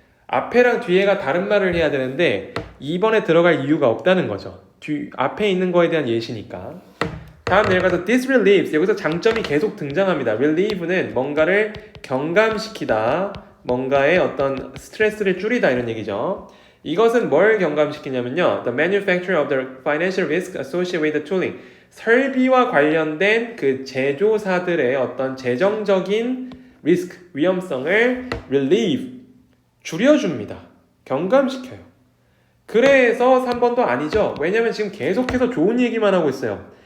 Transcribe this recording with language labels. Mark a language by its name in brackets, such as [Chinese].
[Korean] 앞에랑 뒤에가 다른 말을 해야 되는데 2번에 들어갈 이유가 없다는 거죠. 앞에 있는 거에 대한 예시니까. 다음 내려가서 [English] this relieves. [Korean] 여기서 장점이 계속 등장합니다. relieve는 뭔가를 경감시키다, 뭔가의 어떤 스트레스를 줄이다 이런 얘기죠. 이것은 뭘 경감시키냐면요. [English] The manufacture of the financial risk associated with the tooling. [Korean] 설비와 관련된 그 제조사들의 어떤 재정적인 리스크, 위험성을 relieve, 줄여줍니다. 경감시켜요. 그래서 3번도 아니죠. 왜냐면 지금 계속해서 좋은 얘기만 하고 있어요.